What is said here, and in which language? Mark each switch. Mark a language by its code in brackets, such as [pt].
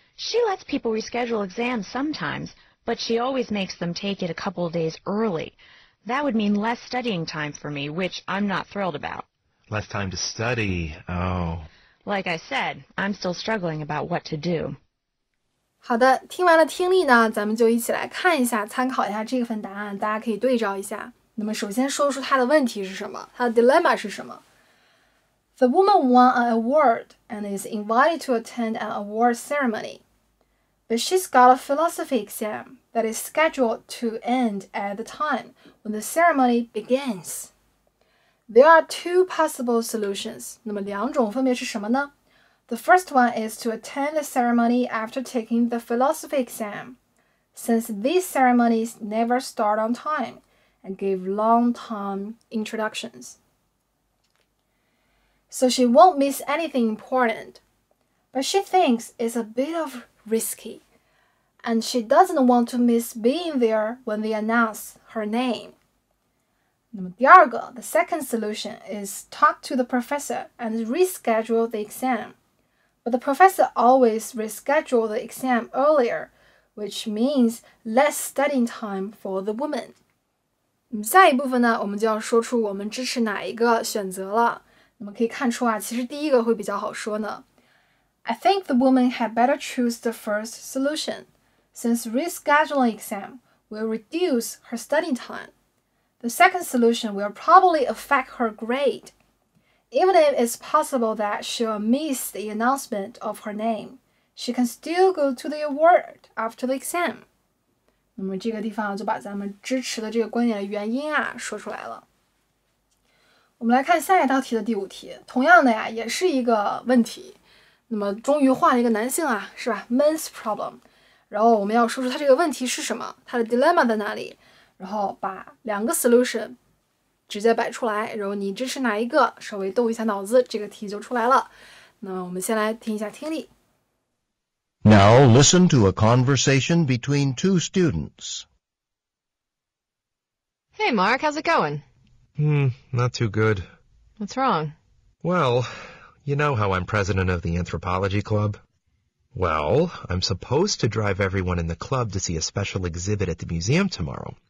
[en] She lets people reschedule exams sometimes, but she always makes them take it a couple of days early. That would mean less studying time for me, which I'm not thrilled about. Less time to study. Oh. Like I said, I'm still struggling about what to do. [zh] 好的，听完了听力呢，咱们就一起来看一下，参考一下这份答案，大家可以对照一下。那么首先说出他的问题是什么，他的 dilemma 是什么。 [en] The woman won an award and is invited to attend an award ceremony. But she's got a philosophy exam that is scheduled to end at the time when the ceremony begins. There are two possible solutions. [zh] 那么两种分别是什么呢？ [en] The first one is to attend the ceremony after taking the philosophy exam, since these ceremonies never start on time and give long time introductions. So she won't miss anything important, but she thinks it's a bit of risky, and she doesn't want to miss being there when they announce her name. [zh] 那么第二个 [en] the second solution is talk to the professor and reschedule the exam. But the professor always reschedule the exam earlier, which means less studying time for the woman. [zh] 下一部分呢，我们就要说出我们支持哪一个选择了。那么可以看出啊，其实第一个会比较好说呢。 [en] I think the woman had better choose the first solution, since rescheduling exam will reduce her studying time. The second solution will probably affect her grade. Even if it's possible that she'll miss the announcement of her name, she can still go to the award after the exam. [zh] 那么这个地方就把咱们支持的这个观点的原因啊说出来了。我们来看下一道题的第5题，同样的呀，也是一个问题。那么终于换了一个男性啊，是吧 ？ [en] Men's problem。 [zh] 然后我们要说出他这个问题是什么，他的 dilemma 在哪里，然后把两个 solution 直接摆出来，然后你支持哪一个，稍微动一下脑子，这个题就出来了。那我们先来听一下听力。 [en] Now listen to a conversation between two students. Hey, Mark, how's it going? Not too good. What's wrong? Well, you know how I'm president of the anthropology club? Well, I'm supposed to drive everyone in the club to see a special exhibit at the museum tomorrow.